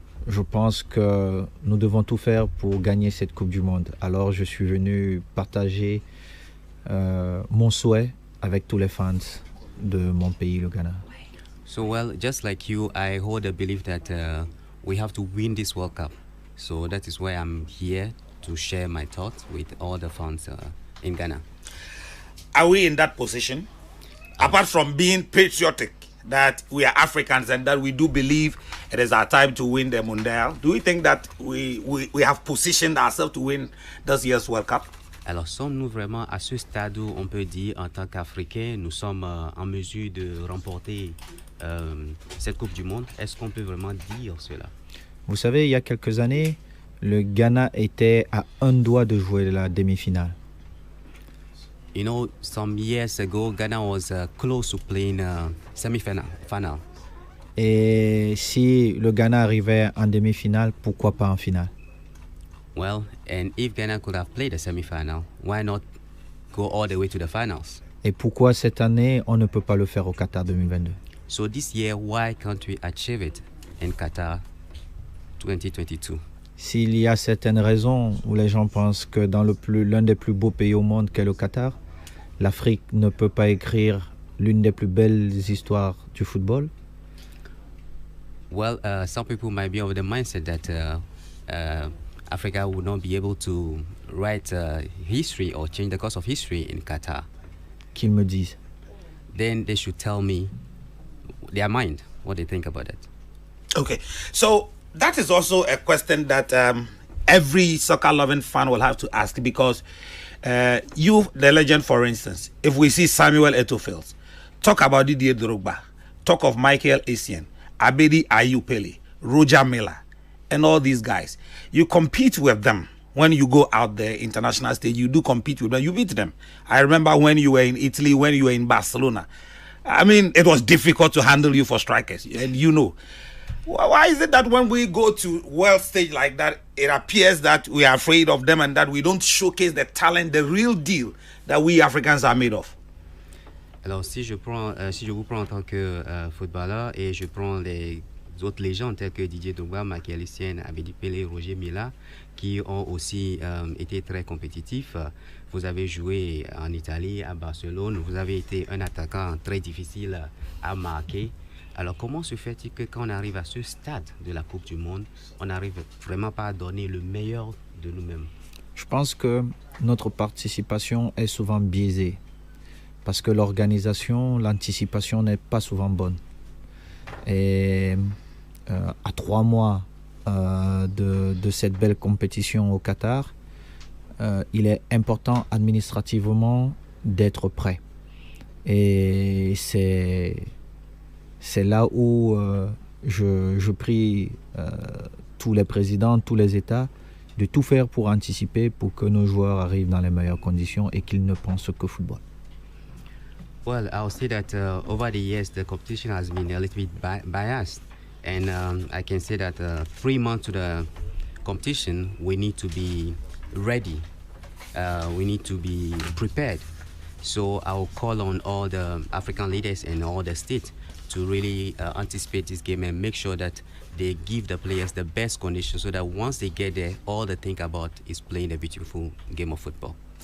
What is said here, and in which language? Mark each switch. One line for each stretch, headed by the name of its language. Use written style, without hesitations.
French: Je pense que nous devons tout faire pour gagner cette Coupe du Monde. Alors, je suis venu partager mon souhait avec tous les fans de mon pays, le Ghana.
English: So, well, just like you, I hold a belief that we have to win this World Cup. So that is why I'm here to share my thoughts with all the fans in Ghana. Are we in that position? Apart from being patriotic, that we are Africans and that we do believe it is our time to win the Mondial, do we think that we have positioned ourselves to win this year's World Cup?
French: Alors, sommes-nous vraiment à ce stade où on peut dire, en tant qu'Africains, nous sommes en mesure de remporter cette Coupe du Monde? Est-ce qu'on peut vraiment dire cela? Vous savez, il y a quelques années, le Ghana était à un doigt de jouer la demi-finale.
English: You know, some years ago, Ghana was close to playing semi-final.
French: Et si le Ghana arrivait en demi-finale, pourquoi pas en finale?
English: Well, and if Ghana could have played the semi-final, why not go all the way to the finals?
French: Et pourquoi cette année, on ne peut pas le faire au Qatar 2022?
English: So this year, why can't we achieve it in Qatar 2022?
French: S'il y a certaines raisons où les gens pensent que dans l'un des plus beaux pays au monde qu'est le Qatar, l'Afrique ne peut pas écrire l'une des plus belles histoires du football,
English: Well, some people might be of the mindset that Africa would not be able to write history or change the course of history in Qatar.
French: qu'ils me disent.
English: Then they should tell me their mind, what they think about it. Okay, so that is also a question that every soccer-loving fan will have to ask, because you, the legend, for instance, if we see Samuel Eto'o, talk about Didier Drogba, talk of Michael Essien, Abedi Ayew Pele, Roger Miller, and all these guys, you compete with them. When you go out there, international stage, you do compete with them. You beat them. I remember when you were in Italy, when you were in Barcelona. I mean, it was difficult to handle you for strikers. And you know, why is it that when we go to world stage like that, it appears that we are afraid of them and that we don't showcase the talent, the real deal that we Africans are made of?
French: Alors, si je vous prends en tant que footballeur et je prends les autres légendes telles que Didier Drogba, Michael Essien, Abedi Pele, Roger Milla, qui ont aussi été très compétitifs. Vous avez joué en Italie, à Barcelone. Vous avez été un attaquant très difficile à marquer. Alors, comment se fait-il que quand on arrive à ce stade de la Coupe du Monde, on n'arrive vraiment pas à donner le meilleur de nous-mêmes? Je pense que notre participation est souvent biaisée parce que l'organisation, l'anticipation n'est pas souvent bonne. Et à 3 mois de cette belle compétition au Qatar, il est important administrativement d'être prêt. Et c'est là où je prie tous les présidents, tous les États, de tout faire pour anticiper, pour que nos joueurs arrivent dans les meilleures conditions et qu'ils ne pensent que football.
English: Well, I'll say that over the years, the competition has been a little bit biased. And I can say that 3 months to the competition, we need to be ready. We need to be prepared. So I'll call on all the African leaders and all the states to really anticipate this game and make sure that they give the players the best conditions so that once they get there, all they think about is playing a beautiful game of football.